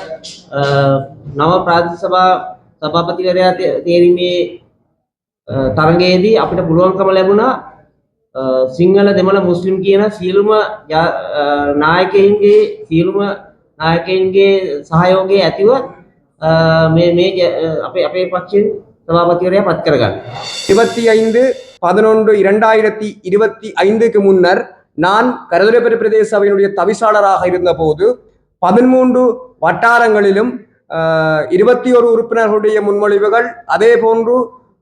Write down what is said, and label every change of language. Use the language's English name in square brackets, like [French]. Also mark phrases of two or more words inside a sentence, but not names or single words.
[Sinhala] නව ප්‍රාදේශ සභා සභාපතිවරයා තේරීමේ තරඟයේදී අපිට පුළුවන්කම ලැබුණා සිංහල දෙමළ මුස්ලිම් කියන සියලුම නායකයින්ගේ සහයෝගය ඇතිව මේ අපේ පක්ෂයෙන් සභාපතිවරයා පත් කරගන්න. [Tamil] 25/11/2025 முன்னர் நான் கரதுரைப்பட்டி பிரதேச சபையினுடைய தவிசாளராக இருந்த போது 13 வட்டாரங்களிலும் 21 உறுப்பினர்களுடைய முன்மொழிவுகள், அதே போன்று